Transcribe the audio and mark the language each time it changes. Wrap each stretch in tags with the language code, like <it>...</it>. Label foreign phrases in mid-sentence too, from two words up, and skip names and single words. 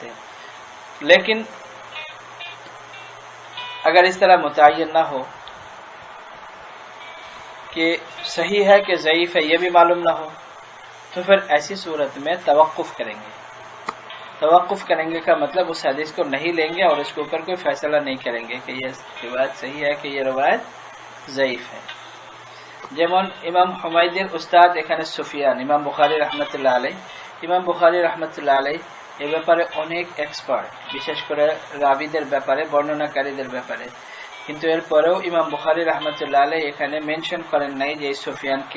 <ur>لیکن اگر اس طرح متعین نہ ہو کہ صحیح ہے کہ ضعیف ہے یہ بھی معلوم نہ ہو، تو پھر ایسی صورت میں توقف کریں گے۔ توقف کریں گے کا مطلب اس حدیث کو نہیں لیں گے اور اس کے اوپر کوئی فیصلہ نہیں کریں گے کہ یہ روایت صحیح ہے کہ یہ روایت ضعیف ہے۔</ur> <bn>যেমন ইমাম হুমায়দের উস্তাদ এখানে সুফিয়ান, ইমাম বুখারী</bn> <ar>رحمة الله عليه,</ar> <bn>ইমাম বুখারী</bn> <ar>رحمة الله عليه</ar> <bn>এ ব্যাপারে অনেক এক্সপার্ট, বিশেষ করে রাবিদের ব্যাপারে, বর্ণনাকারীদের ব্যাপারে, কিন্তু এরপরেও ইমাম বুখারী</bn> <ar>رحمة الله عليه</ar> <bn>এখানে মেনশন করেন নাই যে সুফিয়ান কে।</bn>